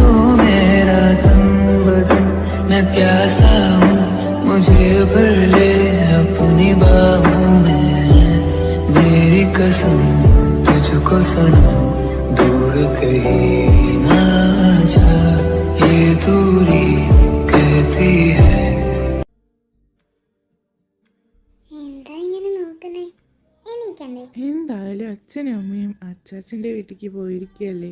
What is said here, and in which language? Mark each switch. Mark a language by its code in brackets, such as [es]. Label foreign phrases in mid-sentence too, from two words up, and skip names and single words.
[hi] मेरा तन बदन, मैं प्यासा हूँ मुझे भर ले अपनी बाहों में, मेरी कसम तुझको सनम दूर कहीं ना जा, ये दूरी कहती है। [ml] എന്താ ഇങ്ങനെ നോക്കുന്നേ? എണീക്കണ്ടേ? എന്തായാലും അച്ഛനും അമ്മയും അച്ചാച്ചൻ്റെ വീട്ടിലേക്ക് പോയിരിക്കുകയല്ലേ.